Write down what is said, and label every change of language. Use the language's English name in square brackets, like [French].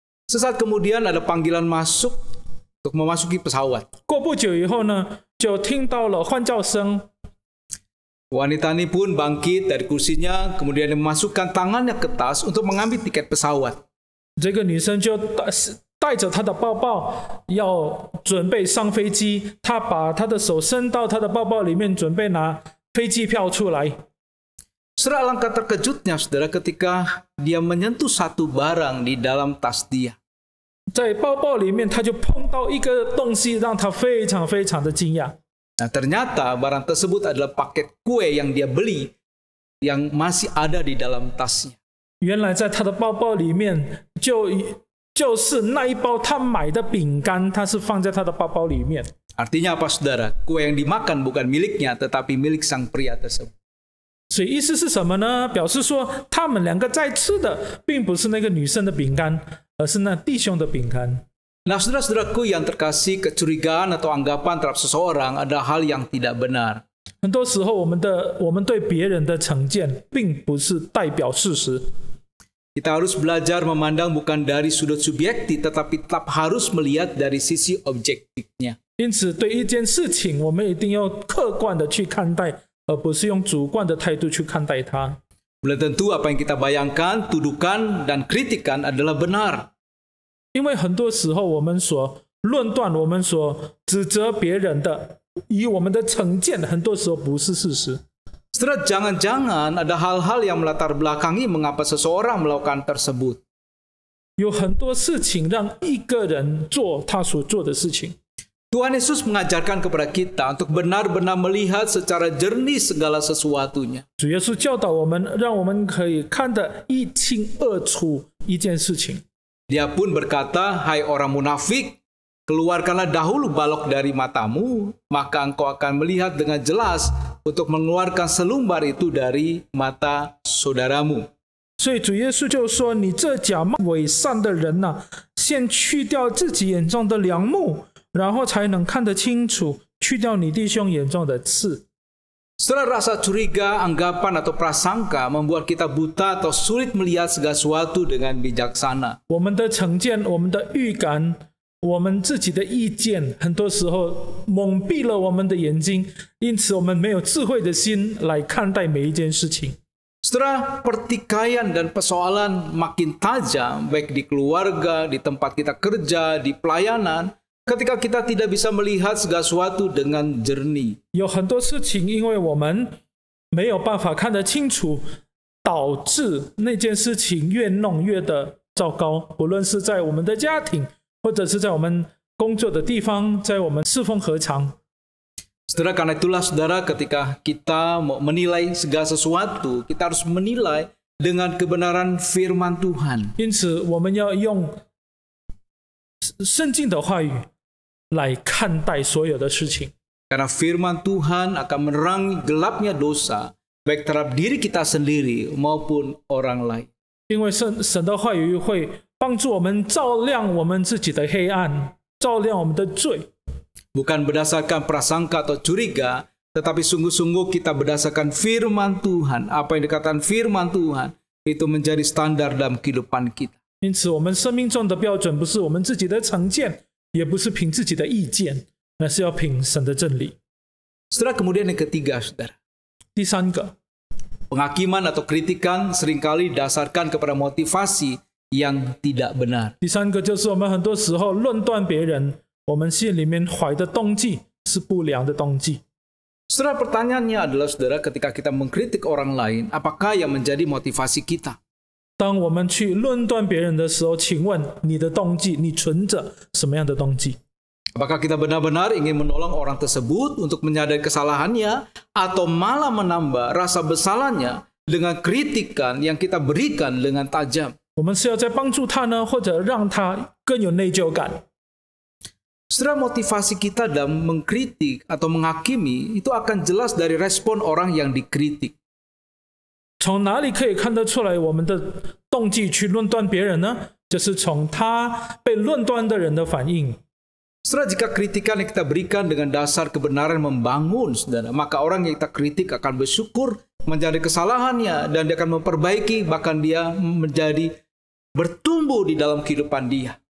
[Indonesian] Sesaat kemudian ada panggilan masuk untuk memasuki pesawat. [Chinese] 过不久以后呢，就听到了唤叫声。 [Indonesian] Wanita ini pun bangkit dari kursinya, kemudian memasukkan tangannya ke tas untuk mengambil tiket pesawat. [Chinese] 这个女生就带着她的包包，要准备上飞机。她把她的手伸到她的包包里面，准备拿飞机票出来。 [Indonesian] Saudara, alangkah terkejutnya saudara ketika dia menyentuh satu barang di dalam tas dia. [Chinese] 在包包里面，她就碰到一个东西，让她非常非常的惊讶。 [Indonesian] Nah, ternyata barang tersebut adalah paket kue yang dia beli yang masih ada di dalam tasnya. [Chinese] 原来在她的包包里面，就是那一包她买的饼干，它是放在她的包包里面。 [Indonesian] Artinya apa saudara? Kue yang dimakan bukan miliknya, tetapi milik sang pria tersebut. [Chinese] 所以意思是什么呢？表示说他们两个在吃的并不是那个女生的饼干，而是那弟兄的饼干。 [Indonesian] Nah, saudara-saudaraku yang terkasih, kecurigaan atau anggapan terhadap seseorang adalah hal yang tidak benar. [Chinese] 很多时候，我们对别人的成见，并不是代表事实。 [Indonesian] Kita harus belajar memandang bukan dari sudut subjektif, tetapi tetap harus melihat dari sisi objektifnya. [Chinese] 因此，对一件事情，我们一定要客观的去看待，而不是用主观的态度去看待它。 [Indonesian] Belum tentu apa yang kita bayangkan, tuduhkan, dan kritikan adalah benar. [Chinese] 因为很多时候，我们所论断、我们所指责别人的，以我们的成见，很多时候不是事实。 [Indonesian] Setelah jangan-jangan ada hal-hal yang melatar belakangi mengapa seseorang melakukan tersebut. [Chinese] 有很多事情让一个人做他所做的事情。 [Indonesian] Tuhan Yesus mengajarkan kepada kita untuk benar-benar melihat secara jernih segala sesuatunya. [Chinese] 主耶稣教导我们，让我们可以看得一清二楚一件事情。 [Indonesian] Dia pun berkata, "Hai orang munafik, keluarkanlah dahulu balok dari matamu, maka engkau akan melihat dengan jelas untuk mengeluarkan selumbar itu dari mata saudaramu." [Chinese] 所以主耶稣就说：“你这假冒伪善的人呐、先去掉自己眼中的梁木，然后才能看得清楚，去掉你弟兄眼中的刺。” [Indonesian] Setelah rasa curiga, anggapan atau prasangka membuat kita buta atau sulit melihat segala sesuatu dengan bijaksana. [Chinese] 我们的成见、我们的预感、我们自己的意见，很多时候蒙蔽了我们的眼睛，因此我们没有智慧的心来看待每一件事情。 [Indonesian] Setelah pertikaian dan persoalan makin tajam, baik di keluarga, di tempat kita kerja, di pelayanan, ketika kita tidak bisa melihat segala sesuatu dengan jernih. [Chinese] 有很多事情，因为我们没有办法看得清楚，导致那件事情越弄越的糟糕。不论是在我们的家庭，或者是在我们工作的地方，在我们侍奉合场。 [Indonesian] Saudara, karena itulah saudara, ketika kita mau menilai segala sesuatu, kita harus menilai dengan kebenaran firman Tuhan. [Chinese] 因此，我们要用圣经的话语来看待所有的事情。 [Indonesian] Karena firman Tuhan akan menerangi gelapnya dosa, baik terhadap diri kita sendiri maupun orang lain. [Chinese] 因为神的话语会帮助我们照亮我们自己的黑暗，照亮我们的罪。 [Indonesian] Bukan berdasarkan prasangka atau curiga, tetapi sungguh-sungguh kita berdasarkan firman Tuhan. Apa yang dikatakan firman Tuhan, itu menjadi standar dalam kehidupan kita. [Chinese] 因此，我们生命中的标准不是我们自己的成见，也不是凭自己的意见，而是要凭神的真理。 [Indonesian] Setelah kemudian yang ketiga, saudara. [Chinese] 第三个， [Indonesian] Penghakiman atau kritikan seringkali didasarkan kepada motivasi yang tidak benar. [Chinese] 第三个就是我们很多时候论断别人，我们心里面怀的动机是不良的动机。 [Indonesian] Saudara, pertanyaannya adalah, saudara, ketika kita mengkritik orang lain, apakah yang menjadi motivasi kita? [Chinese] 当我们去论断别人的时候，请问你的动机，你存着什么样的动机？ [Indonesian] Apakah kita benar-benar ingin menolong orang tersebut untuk menyadari kesalahannya, atau malah menambah rasa bersalahnya dengan kritikan yang kita berikan dengan tajam? [Chinese] 我们是要在帮助他呢，或者让他更有内疚感？ [Indonesian] Saudara, motivasi kita dalam mengkritik atau menghakimi itu akan jelas dari respon orang yang dikritik. [Chinese] 从哪里可以看得出来我们的动机去论断别人呢？就是从他被论断的人的反应。 [Indonesian] Saudara, jika kritikan yang kita berikan dengan dasar kebenaran membangun, saudara, maka orang yang kita kritik akan bersyukur menjadi kesalahannya dan dia akan memperbaiki, bahkan dia menjadi bertumbuh di dalam kehidupan dia.